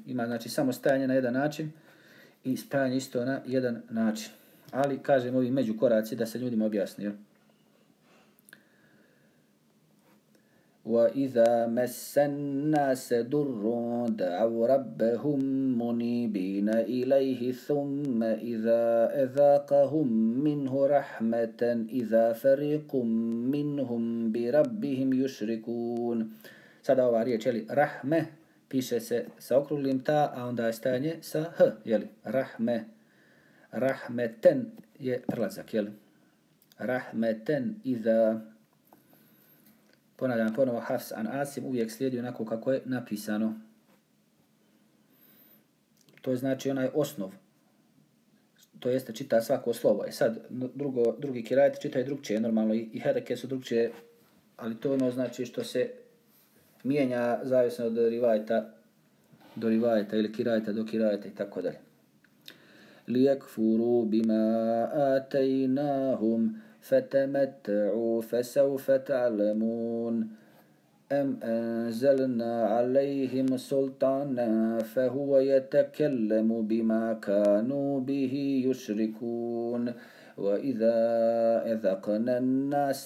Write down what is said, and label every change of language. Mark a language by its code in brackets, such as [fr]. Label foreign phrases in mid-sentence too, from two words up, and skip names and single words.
[bs] Ima znači samo stajanje na jedan način i spajanje isto na jedan način. Ali kažem ovi međukoraci da se ljudima objasni. [ar] وَإِذَا مَسَّ النَّاسَ ضُرٌّ دَعَوْا رَبَّهُمْ مُنِيبِينَ إِلَيْهِ ثُمَّ إِذَا أَذَاقَهُمْ مِنْهُ رَحْمَةً إِذَا فَرِيقٌ مِنْهُمْ بِرَبِّهِمْ يُشْرِكُونَ. [bs] Sada ova riječ, rahme, piše se sa okruglim ta, a onda je stajanje sa h, rahme. Rahmeten je prelazak, Rahmeten iza. Ponavljam ponovo, Hafs an Asim uvijek slijedi onako kako je napisano. To je znači onaj osnov. To jeste čita svako slovo. Sad drugi kirajeti čitaju drugčije, normalno i hereke su drugčije, ali to ono znači što se mijenja zavisno od rivajeta do rivajeta ili kirajeta do kirajeta i tako dalje. [ar] لِيَكْفُرُوا بِمَا آتَيْنَاهُمْ فَتَمَتَّعُوا فَسَوْفَ تَعْلَمُونَ أَمْ أَنزَلْنَا عَلَيْهِمْ سُلْطَانًا فَهُوَ يَتَكَلَّمُ بِمَا كَانُوا بِهِ يُشْرِكُونَ وَإِذَا أَذَقْنَا النَّاسَ